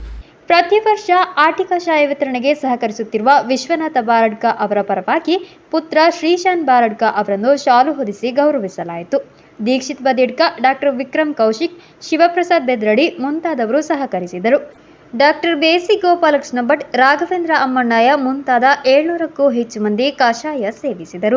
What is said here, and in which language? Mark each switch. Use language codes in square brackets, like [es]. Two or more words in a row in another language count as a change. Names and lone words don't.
[kn] ಪ್ರತಿ ವರ್ಷ ಆಟಿ ಕಷಾಯ ವಿತರಣೆಗೆ ಸಹಕರಿಸುತ್ತಿರುವ ವಿಶ್ವನಾಥ ಬಾರಡ್ಕ ಅವರ ಪರವಾಗಿ ಪುತ್ರ ಶ್ರೀಶಾನ್ ಬಾರಡ್ಕ ಅವರನ್ನು ಶಾಲು ಹೊದಿಸಿ ಗೌರವಿಸಲಾಯಿತು. ದೀಕ್ಷಿತ್ ಬದಿಯಡ್ಕ, ಡಾಕ್ಟರ್ ವಿಕ್ರಮ್ ಕೌಶಿಕ್, ಶಿವಪ್ರಸಾದ್ ಬೆದ್ರಡಿ ಮುಂತಾದವರು ಸಹಕರಿಸಿದರು. ಡಾಕ್ಟರ್ ಬೇಸಿ ಗೋಪಾಲಕೃಷ್ಣ ಭಟ್, ರಾಘವೇಂದ್ರ ಅಮ್ಮಣ್ಣಯ್ಯ ಮುಂತಾದ 700ಕ್ಕೂ ಹೆಚ್ಚು ಮಂದಿ ಕಷಾಯ ಸೇವಿಸಿದರು.